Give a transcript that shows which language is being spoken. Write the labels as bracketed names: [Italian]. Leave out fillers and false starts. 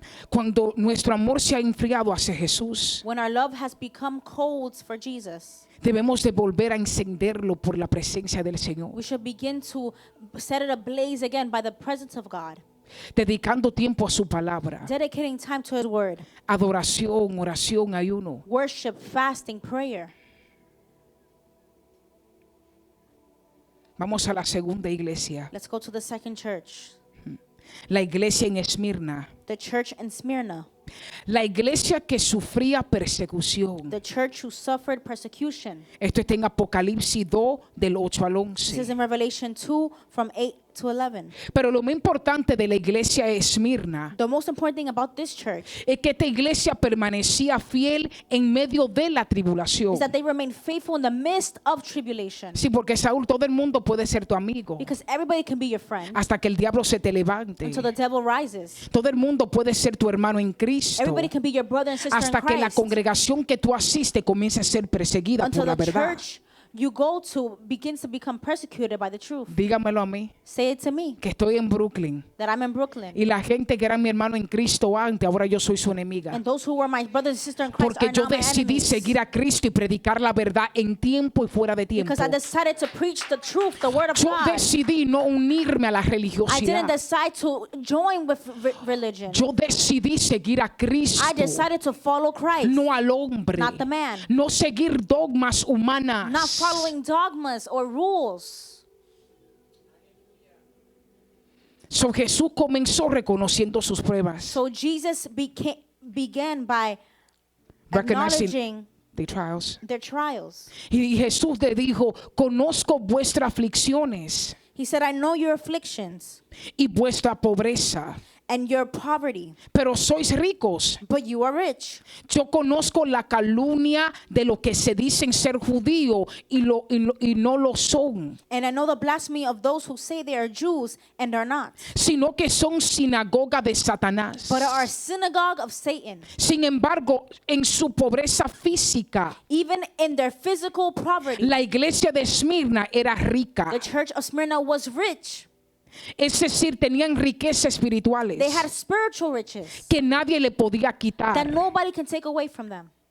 [Spanish] Cuando nuestro amor se ha enfriado hacia Jesús, [English] When our love has become cold for Jesus, [Spanish] debemos de volver a encenderlo por la presencia del Señor, [English] we should begin to set it ablaze again by the presence of God, [Spanish] dedicando tiempo a su palabra, [English] dedicating time to His Word, [Spanish] adoración, oración, ayuno. [English] worship, fasting, prayer. [Spanish] Vamos a la segunda iglesia, [English] Let's go to the second church, [Spanish] la iglesia en Esmirna, [English] the church in Smyrna, [Spanish] la iglesia que sufría persecución. [English] the church who suffered persecution. [Spanish] Esto está en Apocalipsis 2 del 8 al [English] This is [Spanish] 11. [English] in Revelation 2 from 8 to 11. [Spanish] Pero lo más importante de la iglesia de Esmirna [English] The most important thing about this church [Spanish] es que esta iglesia permanecía fiel en medio de la tribulación. [English] is that they remain faithful in the midst of tribulation. [Spanish] Sí, porque Saúl, todo el mundo puede ser tu amigo [English] Because everybody can be your friend [Spanish] hasta que el diablo se te levante. [English] until the devil rises. [Spanish] Todo el mundo puede ser tu hermano en Cristo [English] Everybody can be your brother and sister [Spanish] hasta [English] in [Spanish] que la [English] Christ [Spanish] congregación que tú asistes comience a ser perseguida [English] until [Spanish] por la [English] the [Spanish] verdad. [English] church you go to begins to become persecuted by the truth. [Spanish] Dígamelo a mí, [English] Say it to me, [Spanish] que estoy en Brooklyn. [English] that I'm in Brooklyn. [Spanish] Y la gente que era mi hermano en Cristo antes, ahora yo soy su enemiga. [English] And those who were my brothers and sisters in Christ [Spanish] Porque [English] are [Spanish] yo [English] now my [Spanish] decidí [English] enemies. [Spanish] seguir a Cristo y predicar la verdad en tiempo y fuera de tiempo. [English] Because I decided to preach the truth, the word of [Spanish] Yo [English] God. [Spanish] decidí no unirme a la [English] I didn't [Spanish] religiosidad. [English] decide to join with religion. [Spanish] Yo decidí seguir a Cristo, [English] I decided to follow Christ, [Spanish] no al hombre. [English] not the man. [Spanish] No seguir dogmas humanas. [English] Not following dogmas or rules. [Spanish] So Jesús comenzó reconociendo sus pruebas. [English] So Jesus began by Recognizing acknowledging the trials. their trials. [Spanish] Y Jesús le dijo, conozco vuestras aflicciones [English] He said, I know your afflictions [Spanish] y vuestra pobreza, [English] and your poverty, [Spanish] pero sois ricos. [English] but you are rich. [Spanish] Yo conozco la calumnia de los que se dicen ser judíos y no lo son, [English] And I know the blasphemy of those who say they are Jews and are not, [Spanish] sino que son sinagoga de Satanás. [English] but are a synagogue of Satan. [Spanish] Sin embargo, en su pobreza física, [English] Even in their physical poverty, [Spanish] la iglesia de Esmirna era rica. [English] the church of Smyrna was rich. [Spanish] Es decir, tenían riquezas espirituales [English] They had spiritual riches [Spanish] que nadie le podía [English] that [Spanish] quitar. [English] nobody can take away from them.